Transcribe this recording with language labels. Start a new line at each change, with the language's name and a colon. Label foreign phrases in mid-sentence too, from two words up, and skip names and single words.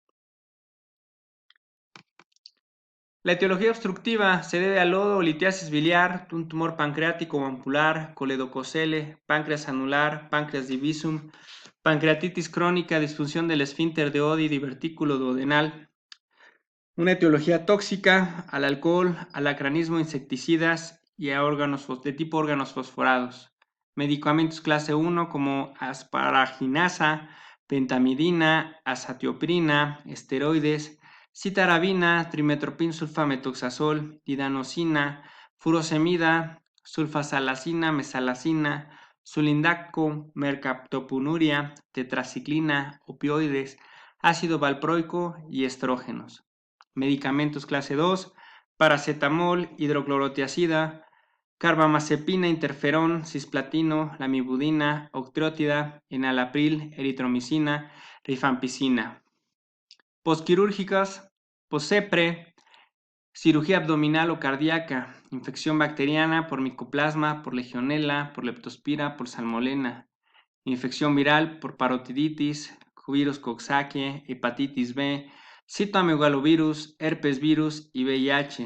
Spanish: La etiología obstructiva se debe a lodo o litiasis biliar, un tumor pancreático o ampular, coledococele, páncreas anular, páncreas divisum, pancreatitis crónica, disfunción del esfínter de Oddi, divertículo duodenal. Una etiología tóxica al alcohol, alacranismo, insecticidas y a órganos de tipo órganos fosforados. Medicamentos clase 1 como asparaginasa, pentamidina, azatioprina, esteroides, citarabina, trimetoprim sulfamethoxazol, didanosina, furosemida, sulfasalacina, mesalazina, sulindaco, mercaptopunuria, tetraciclina, opioides, ácido valproico y estrógenos. Medicamentos clase 2, paracetamol, hidroclorotiazida, carbamazepina, interferón, cisplatino, lamivudina, octreotida, enalapril, eritromicina, rifampicina. Postquirúrgicas, posepre, cirugía abdominal o cardíaca, infección bacteriana por micoplasma, por legionela, por leptospira, por salmonela, infección viral por parotiditis, virus Coxsackie, hepatitis B, citomegalovirus, herpes virus y VIH.